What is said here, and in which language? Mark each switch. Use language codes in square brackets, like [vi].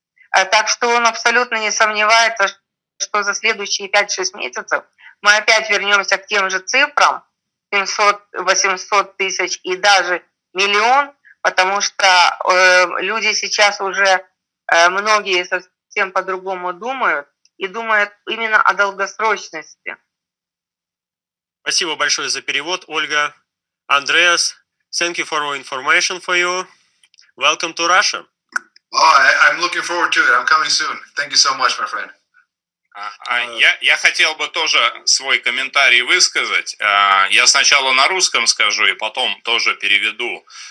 [ru] Так что он абсолютно не сомневается, что за следующие 5-6 месяцев мы опять вернемся к тем же цифрам, 700-800 тысяч и даже миллион, потому что люди сейчас уже, многие совсем по-другому думают, и думают именно о долгосрочности. Спасибо большое за перевод, Ольга. [en] Andreas, thank you for all information for you. Welcome to Russia. Oh, I'm looking forward to it. I'm coming soon. Thank you so much, my friend. [ru] Я хотел бы тоже свой комментарий высказать. Я сначала на русском скажу и потом тоже переведу.